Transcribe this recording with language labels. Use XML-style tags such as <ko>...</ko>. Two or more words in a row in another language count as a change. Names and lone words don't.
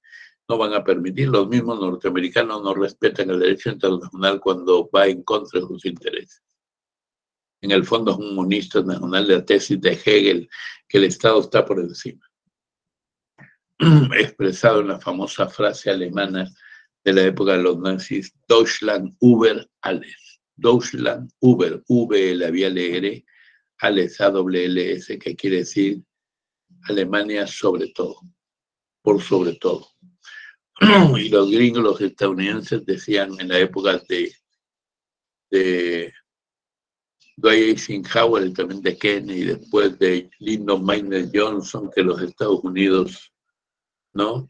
<es>No van a permitir, los mismos norteamericanos no respetan el derecho internacional cuando va en contra de sus intereses. En el fondo es un monista nacional de la tesis de Hegel, que el Estado está por encima. Expresado en la famosa frase alemana de la época de los nazis,</es> <de>Deutschland über alles. Deutschland über, V labial R, alles AWLS,</de> <es>que quiere decir Alemania sobre todo, por sobre todo. Y los gringos, los estadounidenses decían en la época de Dwight Eisenhower y también de Kennedy, y después de Lyndon Baines Johnson, que los Estados Unidos, ¿no?</es>